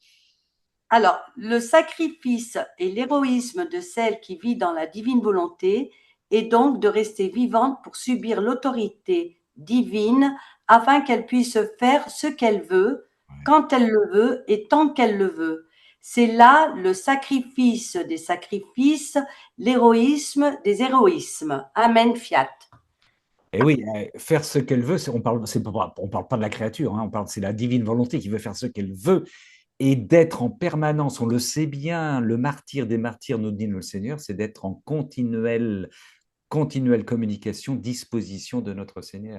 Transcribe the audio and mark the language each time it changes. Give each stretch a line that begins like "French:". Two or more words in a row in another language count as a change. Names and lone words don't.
French: Alors, le sacrifice et l'héroïsme de celle qui vit dans la divine volonté est donc de rester vivante pour subir l'autorité divine afin qu'elle puisse faire ce qu'elle veut, quand elle le veut et tant qu'elle le veut. C'est là le sacrifice des sacrifices, l'héroïsme des héroïsmes.
Latin: Amen, fiat.
French: Et oui, faire ce qu'elle veut, on parle pas de la créature, hein, c'est la divine volonté qui veut faire ce qu'elle veut et d'être en permanence, on le sait bien, le martyr des martyrs, nous dit le Seigneur, c'est d'être en continuelle communication, disposition de notre Seigneur.